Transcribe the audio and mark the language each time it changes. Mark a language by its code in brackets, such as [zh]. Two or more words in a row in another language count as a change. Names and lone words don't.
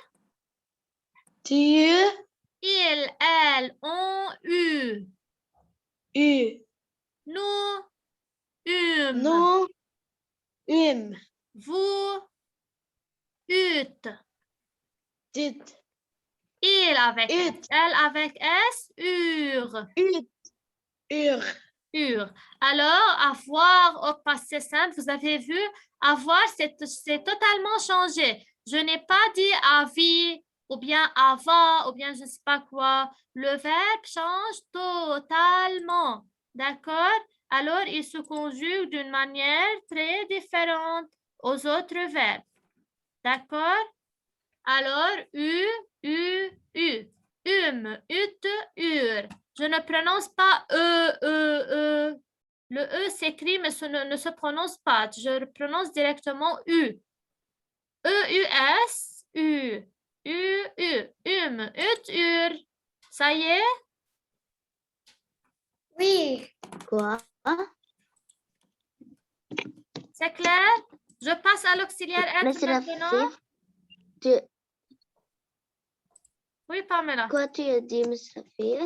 [fr] Il, elle, on, eu. Nous, vous, ut. Il avec S, elle avec S, ur. Ur. Alors, avoir au passé simple, vous avez vu, avoir, c'est totalement changé. Je n'ai pas dit avis, ou bien avant, ou bien je ne sais pas quoi. Le verbe change totalement. D'accord? Alors, il se conjugue d'une manière très différente aux autres verbes. D'accord? Alors, u, u. Ut, ur. Je ne prononce pas e. Le e s'écrit, mais ne se prononce pas. Je prononce directement u. E-U-S, u. Ut, ur. Ça y est? Oui. Quoi? C'est clair? Je passe à l'auxiliaire Mais être c'est la maintenant. fille. Oui, Pamela. Quoi tu as dit, Miss Safir?